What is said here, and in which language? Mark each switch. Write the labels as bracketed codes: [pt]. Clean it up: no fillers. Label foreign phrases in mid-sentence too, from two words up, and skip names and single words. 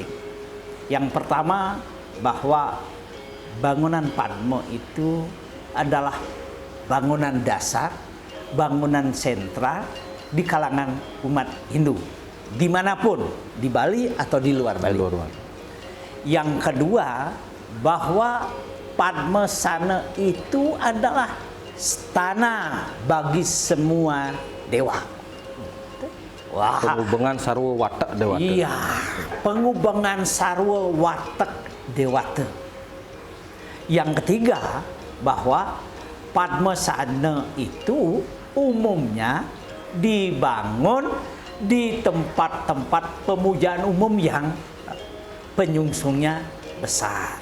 [id] Yang pertama, bahwa bangunan Padma itu adalah bangunan dasar, bangunan sentra di kalangan umat Hindu, dimanapun, di Bali atau di luar Bali. Yang kedua, bahwa Padmasana itu adalah stana bagi semua dewa. [ban] Pengubangan sarwa watak dewata. Pengubangan sarwa watak dewata. [id] Yang ketiga, bahwa Padmasana itu umumnya dibangun di tempat-tempat pemujaan umum yang penyungsungnya besar.